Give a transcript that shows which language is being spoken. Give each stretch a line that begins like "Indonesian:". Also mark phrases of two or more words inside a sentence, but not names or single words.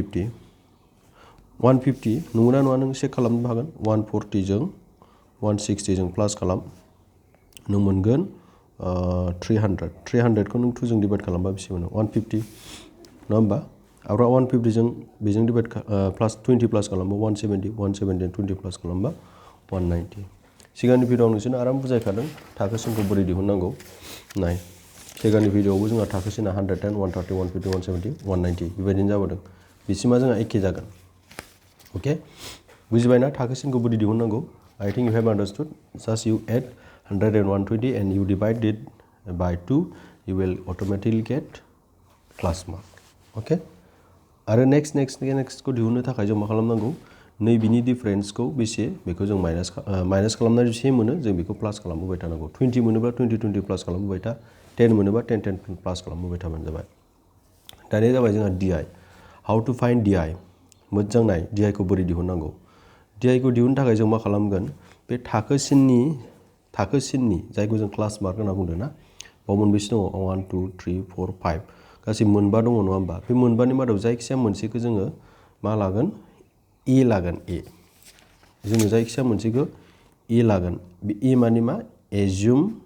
Bodo: 150 नंगौना नङा नों चेक खालामनो हागोन 140 जों 160 जों प्लास खालाम नों मोनगोन 300 खौ नों 2 जों डिवाइड खालामबा बेसे मोनो 150 नङा होमबा आरो 150 जों बेजों डिवाइड प्लास 20 प्लास खालामबा 170 20 प्लास खालामबा 190 सिगांनि भिडिअआव नोंसोरनो आराम बुजायखादों थाखोसिनखौ बोरै दिहुननांगौ नाय सिगांनि भिडिअआवबो जोंहा थाखोसिना 110 130 150 170 190 बेबायदिनो जाबोदों बिसिमा जोंहा एखे जागोन ओके बुजिबायना थाखोसिनखौ बोरै दिहुननांगौ
English: I think you have understood just you add 100 and 120 and you divide it by 2 you will automatically get class mark okay
Bodo: आरो नेक्स्ट को दिहुननो थाखाय जों मा खालामनांगौ नै बिनि डिफारेन्सखौ बेसे बेखौ जों माइनास खालामनानै बेसे मोनो जों बेखौ प्लास खालामबोबाय थानांगौ 20 मोनोबा 20 प्लास खालामबोबाय था 10 मोनोबा 10 प्लास खालामबोबाय थाबानो जाबाय दानिया जाबाय जोंहा DI
English: how to find
Bodo: DI मोजां नाय DI खौ बोरै दिहुननांगौ DI खौ दिहुननो थाखाय जों मा खालामगोन बे थाखोसिननि जायखौ जों क्लास मार्क होनना बुंदों ना बाव मोनबेसे दङ 1 2 3 4 5 गासै मोनबा दङ नङा होमबा बे मोनबानि मादाव जायखिजाया मोनसेखौ जोङो मा लागोन ए लागोन ए जोङो जायखिजाया मोनसेखौ ए लागोन बे ए माने मा एज्युम